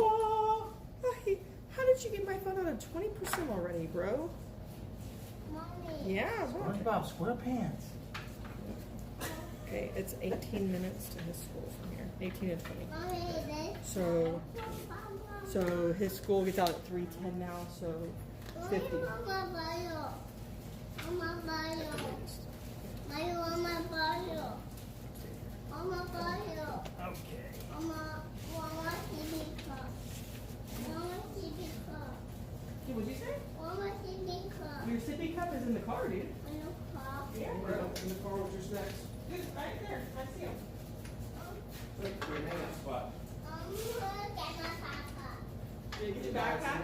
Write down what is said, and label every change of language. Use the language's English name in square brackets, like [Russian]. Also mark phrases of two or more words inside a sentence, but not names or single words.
[English] Oh, how did you get my phone out of 20% already, bro? Mommy. Yeah, what? SpongeBob SquarePants. Okay, it's 18 minutes to his school from here. 18 and 20. Mommy, this. So his school gets out at 3:10 now, so 50. Mama, Mario. Mama, Mario. Mario, Mama, Mario. Mama, Mario. Okay. Mama, Mama, TV car. Mama, TV car. Hey, what'd you say? Mama, TV car. Your sippy cup is in the car, dude. In the car. Yeah, bro. In the car with your snacks. Dude, right there. I see him. Look, your hangout spot. Look at my papa. Did you get your Bags in backpack?